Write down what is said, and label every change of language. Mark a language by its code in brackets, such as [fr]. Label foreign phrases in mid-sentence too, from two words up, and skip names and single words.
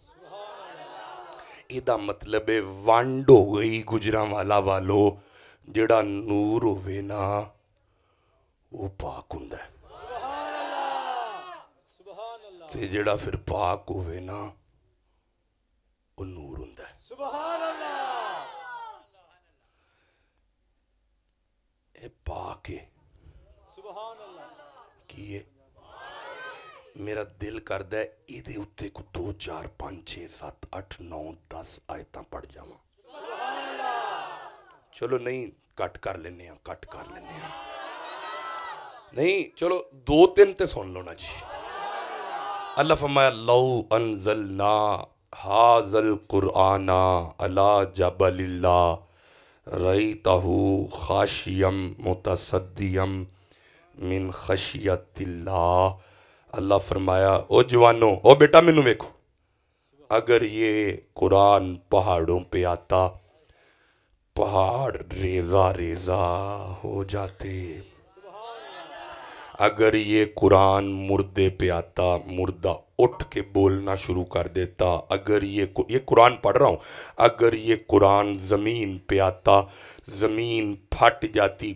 [pa] ایدہ مطلب ہے وانڈ ہو گئی گجرانوالا والو، جڑا نور ہوئے نا وہ پاک ہوندا ہے، تے جڑا پھر پاک ہوئے نا وہ نور ہوندا ہے۔ [ar] سبحان اللہ، [pa] اے پاک ہے [ar] سبحان اللہ، [pa] کیے میرا دل کردہ ہے ایدے اتے کو 2 4 5 6 7 8 9 10 آیتاں پڑھ جاواں۔ چلو نہیں کٹ کر لینے ہیں، کٹ کر لینے ہیں، نہیں چلو 2 3 تے سن لو نا جی۔ اللہ فرمایا [ar] لو انزلنا ھذا القرآن علی جبل اللہ رأیتہ خاشعا متصدعا من خشیت اللہ۔ [pa] اللہ فرمایا او جوانو، او بیٹا مینوں ویکھو، [ur] اگر یہ قرآن پہاڑوں پہ آتا پہاڑ ریزہ ریزہ ہو جاتے، اگر یہ قرآن مردے پہ آتا مردہ اٹھ کے بولنا شروع کر دیتا، اگر یہ قرآن پڑھ رہا ہوں، اگر یہ قرآن زمین پہ آتا زمین پھٹ جاتی۔